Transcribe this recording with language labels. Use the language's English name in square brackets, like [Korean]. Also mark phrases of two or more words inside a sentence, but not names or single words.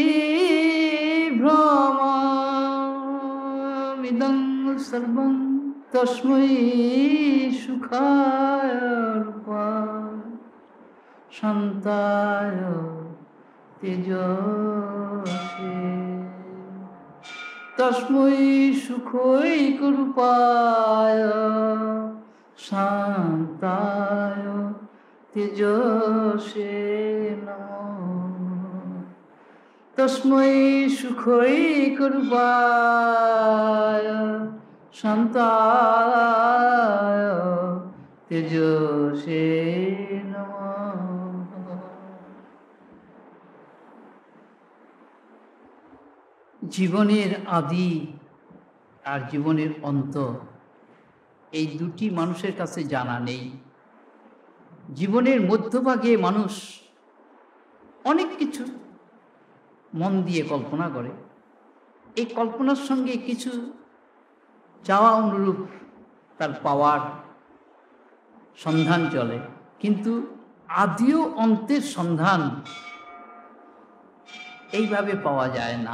[Sanskrit] ভ্রমমিদং সর্বং তস্मै সুখায় রূপায় শান্তায় তেজসে তস্मै সুখৈকরূপায় শান্তায় তেজসে নমঃ। তস্मै সুখৈকরূপায় শান্তায় তেজসে নমঃ। [Bangla] জীবনের আদি আর জীবনের অন্ত এই দুটি মানুষের কাছে জানা নেই। জীবনের মধ্যভাগে মানুষ অনেক কিছু মন দিয়ে কল্পনা করে, এই কল্পনার সঙ্গে কিছু চাওয়া অনুরূপ তার পাওয়ার সন্ধান চলে, কিন্তু আদি ও অন্তের সন্ধান এইভাবে পাওয়া যায় না।